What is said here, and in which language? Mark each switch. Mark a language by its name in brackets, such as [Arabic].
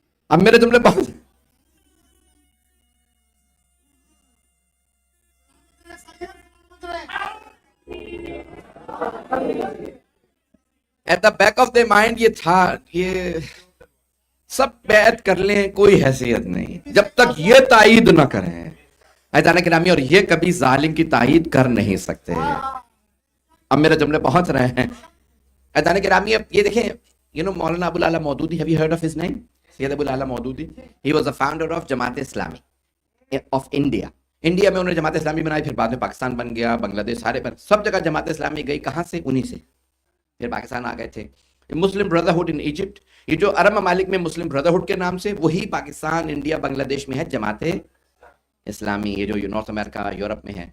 [Urdu] اب میرے جملے پہنچ [English] at the back of the mind [Urdu] یہ تھا یہ سب بیعت کر لیں کوئی حیثیت نہیں جب تک یہ تائید نہ کریں. عزیزان گرامی اور یہ کبھی ظالم کی تائید کر نہیں سکتے. اب میرے جملے پہنچ رہے ہیں. اذان گرامی، اب یہ دیکھیں، مولانا ابو الاعلیٰ Maududi, [English] have you heard of his name? [Urdu] Syed Abu الاعلیٰ Maududi. [English] He was the founder of Jamaat Islami of India. [Urdu] India میں انہوں نے جماعت اسلامی بنائی، پھر بعد میں پاکستان بن گیا، بنگلہ دیش، سارے پر سب جگہ جماعت اسلامی گئی. کہاں سے؟ انہی سے. پھر پاکستان آ گئے تھے. [English] Muslim brotherhood in Egypt, [Urdu] یہ جو عرب ممالک میں مسلم بردرہڈ کے نام سے، وہی پاکستان، انڈیا، بنگلہ دیش میں ہے جماعت اسلامی، یہ جو نارتھ امریکہ، یورپ میں ہے.